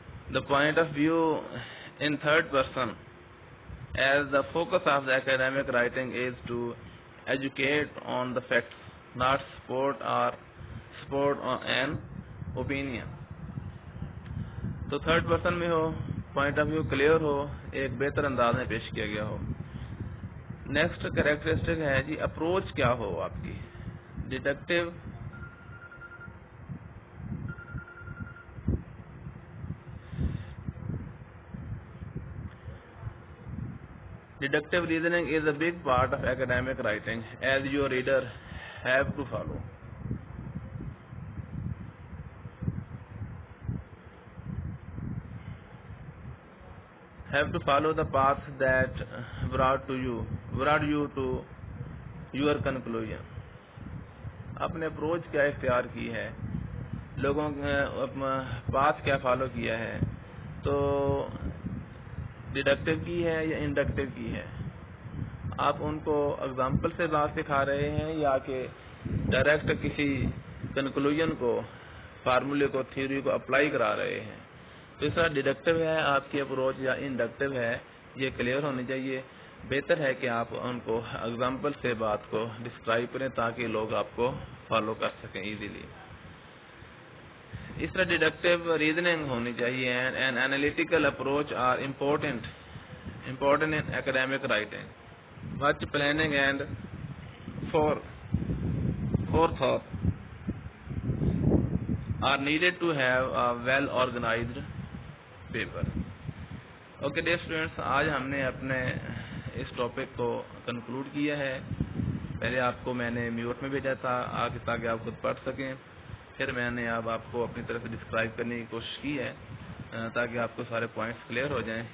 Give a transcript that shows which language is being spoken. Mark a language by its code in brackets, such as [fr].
[en] the point of view in third person, as the focus of the academic writing is to educate on the facts, not support on an opinion. [ur] تو third person میں ہو، point of view clear ہو، ایک بہتر انداز میں پیش کیا گیا ہو. Next characteristic ہے جی اپروچ کیا ہو آپ کی. [en] Deductive reasoning is a big part of academic writing, as your reader have to follow the path that brought you to your conclusion. [ur] اپنے اپروچ کیا اختیار کی ہے، لوگوں پاتھ کیا فالو کیا ہے، تو ڈیڈکٹیو کی ہے یا انڈکٹیو کی ہے. آپ ان کو اگزامپل سے بات سکھا رہے ہیں یا کہ ڈائریکٹ کسی کنکلوژن کو، فارمولے کو، تھیوری کو اپلائی کرا رہے ہیں. تو اس طرح ڈیڈکٹیو ہے آپ کی اپروچ یا انڈکٹیو ہے، یہ کلیئر ہونی چاہیے. بہتر ہے کہ آپ ان کو ایگزامپل سے بات کو ڈسکرائب کریں تاکہ لوگ آپ کو فالو کر سکیں ایزیلی. اس طرح ڈیڈکٹیو ریزننگ ہونی چاہیے. [en] And analytical approach are important in academic writing. Much planning and forethought are needed to have a well organized paper. Okay dear students, [ur] آج ہم نے اپنے اس ٹاپک کو کنکلوڈ کیا ہے. پہلے آپ کو میں نے میوٹ میں بھیجا تھا آگے تاکہ آپ خود پڑھ سکیں. پھر میں نے اب آپ کو اپنی طرف سے ڈسکرائب کرنے کی کوشش کی ہے تاکہ آپ کو سارے پوائنٹس کلیئر ہو جائیں.